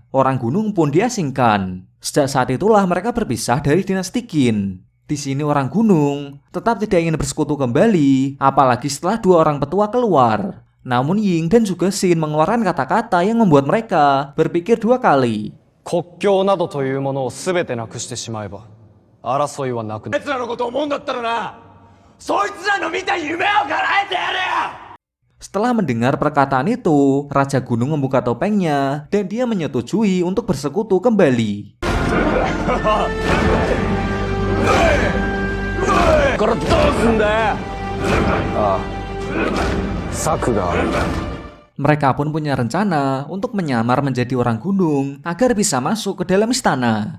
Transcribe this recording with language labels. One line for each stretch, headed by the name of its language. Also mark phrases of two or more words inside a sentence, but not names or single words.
Indonesian: Orang gunung pun diasingkan. Sejak saat itulah mereka berpisah dari dinasti Qin. Di sini orang gunung tetap tidak ingin bersekutu kembali, apalagi setelah dua orang petua keluar. Namun Ying dan juga Shin mengeluarkan kata-kata yang membuat mereka berpikir dua kali.
Japanese: 国境などというものを全てなくしてしまえば争いはなくなる。奴らのことを思うんだったらな、そいつらの見た夢を叶えてやれよ。
Indonesian: Setelah mendengar perkataan itu, Raja Gunung membuka topengnya dan dia menyetujui untuk bersekutu kembali. Mereka pun punya rencana untuk menyamar menjadi orang gunung agar bisa masuk ke dalam istana.